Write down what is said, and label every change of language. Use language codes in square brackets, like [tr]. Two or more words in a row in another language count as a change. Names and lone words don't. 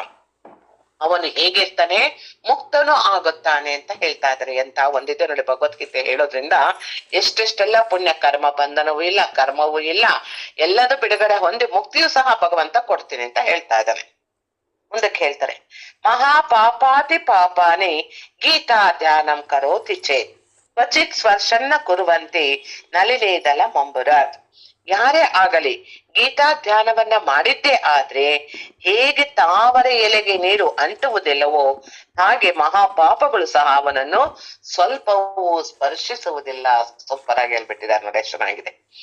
[kn] ಅವನು ಹೇಗಿರ್ತಾನೆ, ಮುಕ್ತನೂ ಆಗುತ್ತಾನೆ ಅಂತ ಹೇಳ್ತಾ ಇದ್ದಾರೆ. ಎಂತ ಒಂದಿದೆ ನೋಡಿ, ಭಗವದ್ಗೀತೆ ಹೇಳೋದ್ರಿಂದ ಎಷ್ಟೆಷ್ಟೆಲ್ಲ ಪುಣ್ಯ, ಕರ್ಮ ಬಂಧನವೂ ಇಲ್ಲ, ಕರ್ಮವೂ ಇಲ್ಲ, ಎಲ್ಲದೂ ಬಿಡುಗಡೆ ಹೊಂದಿ ಮುಕ್ತಿಯೂ ಸಹ ಭಗವಂತ ಕೊಡ್ತೀನಿ ಅಂತ ಹೇಳ್ತಾ ಇದ್ದಾನೆ. ಮುಂದಕ್ಕೆ ಹೇಳ್ತಾರೆ, [sa] ಮಹಾಪಾಪಾತಿ ಪಾಪಾನಿ ಗೀತಾ ಧ್ಯಾನಂ ಕರೋತಿ ಚೇತ್ ಕ್ವಚಿತ್ ಸ್ಪರ್ಶನ್ನ ಕುರುವಂತಿ ನಲಿನೇದಲ ಮಂಬುರಾತ್. [kn] ಯಾರೇ ಆಗಲಿ ಗೀತಾ ಧ್ಯಾನವನ್ನ ಮಾಡಿದ್ದೇ ಆದ್ರೆ ಹೇಗೆ ತಾವರೆ ಎಲೆಗೆ ನೀರು ಅಂಟುವುದಿಲ್ಲವೋ ಹಾಗೆ ಮಹಾಪಾಪಗಳು ಸಹ ಅವನನ್ನು ಸ್ವಲ್ಪವೂ ಸ್ಪರ್ಶಿಸುವುದಿಲ್ಲ. ಸೂಪರ್ ಆಗಿ ಹೇಳ್ಬಿಟ್ಟಿದ್ದಾರೆ ನೋಡಿ, ಎಷ್ಟು ಚೆನ್ನಾಗಿದೆ.